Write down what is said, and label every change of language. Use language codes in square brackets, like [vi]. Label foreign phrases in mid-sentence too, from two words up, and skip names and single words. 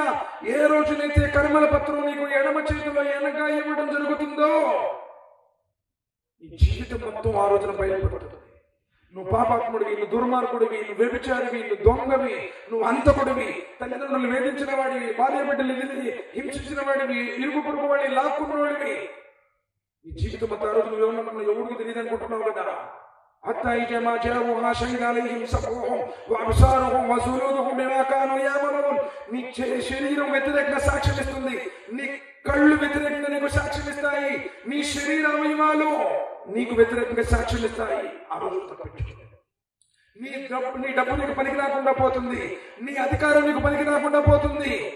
[te] ఏ రోజునైతే కర్మల పత్రం నీకు ఎడమ చేతిలో ఎనగా ఇవ్వడం జరుగుతుందో నీ జీవితం మొత్తం ఆ రోజున బయలుపడుతుంది. నువ్వు పాపాత్ముడివి, నువ్వు దుర్మార్గుడివి, నువ్వు వ్యభిచారివి, నువ్వు దొంగవి, నువ్వు అంతకుడివి, తల్లిదండ్రులు వేధించిన వాడివి, భార్య బిడ్డలు హింసించిన వాడివి, ఇరుగు పొరుగు వాడిని లాక్కున్నవాడివి. ఈ జీవితం మొత్తం ఆ రోజు నువ్వు ఏమన్నా ఎవరికి తెలియదు అనుకుంటున్నావు కదా. [ar] حتى إذا ما جاءوها شهد عليهم سمعهم وأبصارهم وجلودهم بما كانوا يعملون. [te] నీ శరీరం వ్యతిరేకంగా సాక్ష్యం ఇస్తుంది, నీ కళ్ళు వ్యతిరేకంగా నీకు సాక్ష్యం ఇస్తాయి, నీ శరీర అవయవాలు నీకు వ్యతిరేకంగా సాక్ష్యం ఇస్తాయి. ఆ రోజు తప్పించుకో. నీ డబ్బు నీకు పనికి రాకుండా పోతుంది, నీ అధికారం నీకు పనికి రాకుండా పోతుంది.